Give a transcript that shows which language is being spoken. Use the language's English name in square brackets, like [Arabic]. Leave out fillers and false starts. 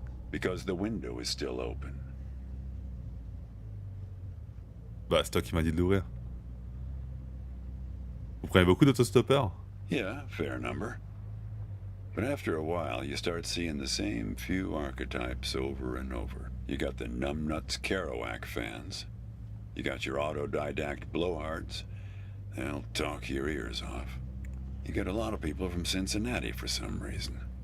[English] Because the window is still open. [French] Bah, c'est toi qui m'as dit de l'ouvrir. Vous prenez beaucoup d'autostoppeurs? [English] Yeah, fair number. But after a while, you start seeing the same few archetypes over and over. You got the numbnuts Kerouac fans. You got your autodidact blowhards. They'll talk your ears off. You get a lot of people from Cincinnati for some reason.